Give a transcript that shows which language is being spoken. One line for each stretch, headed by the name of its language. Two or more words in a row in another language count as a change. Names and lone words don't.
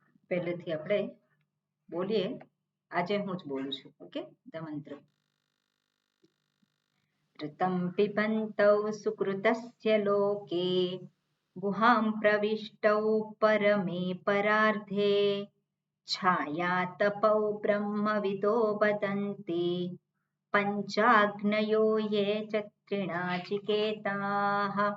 Gujarati: પહેલેથી આપણે બોલીએ. આજે હું જ બોલું છું.
English: okay, the mantra.
Sanskrit: ऋतं पिबन्तौ सुकृतस्य लोके गुहां प्रविष्टौ परमे परार्धे छायातपौ ब्रह्मविदो वदन्ति पञ्चाग्नयो ये च त्रिणाचिकेताः